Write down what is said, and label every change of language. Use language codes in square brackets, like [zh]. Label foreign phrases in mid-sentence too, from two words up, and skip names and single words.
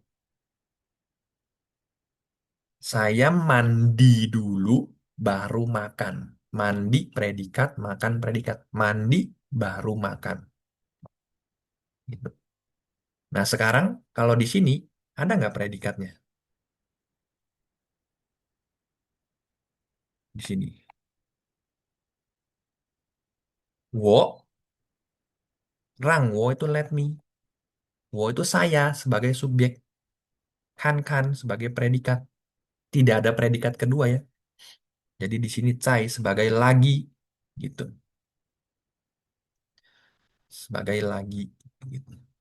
[id] Saya mandi dulu baru makan. Mandi predikat, makan predikat. Mandi baru makan. Gitu. Nah sekarang kalau di sini ada nggak predikatnya? Di sini. [zh] 我，让，我 itu [en] let me. [id] Wo itu saya sebagai subjek. Kan sebagai predikat. Tidak ada predikat kedua ya. Jadi di sini cai sebagai lagi. Gitu. Sebagai lagi. Gitu.